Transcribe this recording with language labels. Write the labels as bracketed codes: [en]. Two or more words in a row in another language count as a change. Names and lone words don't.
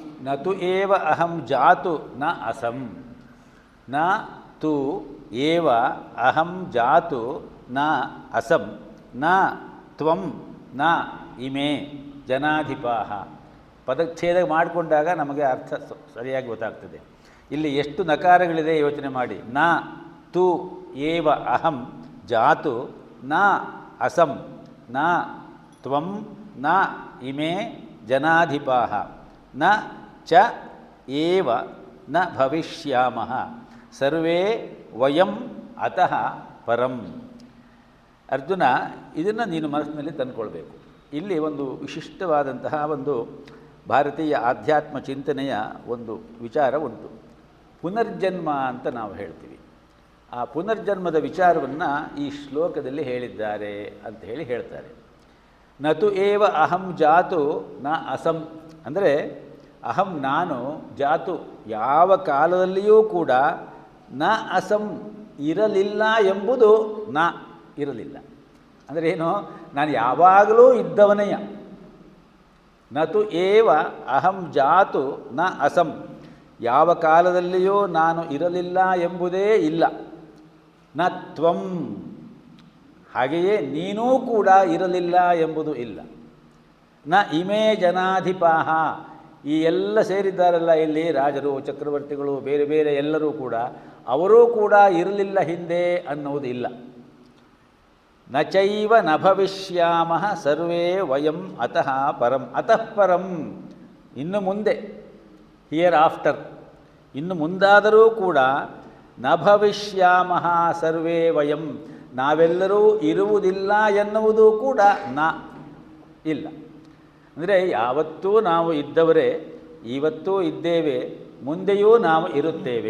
[sa] ನತು ಏವ ಅಹಂ ಜಾತು ನ ಅಸಂ, ನ ತು ಏವ ಅಹಂ ಜಾತು ನ ಅಸಂ, ನ ತ್ವಂ ನ ಇಮೇ ಜನಾಧಿಪಾಹ. [kn] ಪದಚ್ಛೇದ ಮಾಡಿಕೊಂಡಾಗ ನಮಗೆ ಅರ್ಥ ಸರಿಯಾಗಿ ಗೊತ್ತಾಗ್ತದೆ. ಇಲ್ಲಿ ಎಷ್ಟು ನಕಾರಗಳಿದೆ ಯೋಚನೆ ಮಾಡಿ. [sa] ನ ತು ಏವ ಅಹಂ ಜಾತು ನ ಅಸಂ, ನ ತ್ವಂ ನ ಇಮೇ ಜನಾಧಿಪಾಹ, ನ ಚ ಏವ ನ ಭವಿಷ್ಯಾಮಃ, ಸರ್ವೇ ವಯಂ ಅತಃ ಪರಂ. [kn] ಅರ್ಜುನ, ಇದನ್ನು ನೀನು ಮನಸ್ಸಿನಲ್ಲಿ ತಂದುಕೊಳ್ಬೇಕು. ಇಲ್ಲಿ ಒಂದು ವಿಶಿಷ್ಟವಾದಂತಹ ಒಂದು ಭಾರತೀಯ ಆಧ್ಯಾತ್ಮ ಚಿಂತನೆಯ ಒಂದು ವಿಚಾರ ಉಂಟು. ಪುನರ್ಜನ್ಮ ಅಂತ ನಾವು ಹೇಳ್ತೀವಿ. ಆ ಪುನರ್ಜನ್ಮದ ವಿಚಾರವನ್ನು ಈ ಶ್ಲೋಕದಲ್ಲಿ ಹೇಳಿದ್ದಾರೆ ಅಂತ ಹೇಳಿ ಹೇಳ್ತಾರೆ. [sa] ನತು ಏವ ಅಹಂ ಜಾತು ನ ಅಸಂ [kn] ಅಂದರೆ ಅಹಂ ನಾನು, ಜಾತು ಯಾವ ಕಾಲದಲ್ಲಿಯೂ ಕೂಡ, [sa] ನ ಅಸಂ [kn] ಇರಲಿಲ್ಲ ಎಂಬುದು ನ ಇರಲಿಲ್ಲ. ಅಂದರೆ ಏನು? ನಾನು ಯಾವಾಗಲೂ ಇದ್ದವನೆಯ. [sa] ನತು ಏವ ಅಹಂ ಜಾತು ನ ಅಸಂ, [kn] ಯಾವ ಕಾಲದಲ್ಲಿಯೂ ನಾನು ಇರಲಿಲ್ಲ ಎಂಬುದೇ ಇಲ್ಲ. [sa] ನ ತ್ವಂ, [kn] ಹಾಗೆಯೇ ನೀನೂ ಕೂಡ ಇರಲಿಲ್ಲ ಎಂಬುದು ಇಲ್ಲ. [sa] ನ ಇಮೇ ಜನಾಧಿಪಾಹ, [kn] ಈ ಎಲ್ಲ ಸೇರಿದ್ದಾರಲ್ಲ ಇಲ್ಲಿ, ರಾಜರು, ಚಕ್ರವರ್ತಿಗಳು, ಬೇರೆ ಬೇರೆ ಎಲ್ಲರೂ ಕೂಡ, ಅವರೂ ಕೂಡ ಇರಲಿಲ್ಲ ಹಿಂದೆ ಅನ್ನುವುದು ಇಲ್ಲ. [sa] ನ ಚೈವ ನ ಭವಿಷ್ಯಾಮಃ ಸರ್ವೇ ವಯಂ ಅತಃ ಪರಂ. ಅತಃ ಪರಂ, [kn] ಇನ್ನು ಮುಂದೆ, [en] here after, [kn] ಇನ್ನು ಮುಂದಾದರೂ ಕೂಡ, [sa] ನ ಭವಿಷ್ಯಾಮಃ ಸರ್ವೇ ವಯಂ, [kn] ನಾವೆಲ್ಲರೂ ಇರುವುದಿಲ್ಲ ಎನ್ನುವುದು ಕೂಡ ನ ಇಲ್ಲ. ಅಂದರೆ ಯಾವತ್ತೂ ನಾವು ಇದ್ದವರೇ, ಇವತ್ತೂ ಇದ್ದೇವೆ, ಮುಂದೆಯೂ ನಾವು ಇರುತ್ತೇವೆ.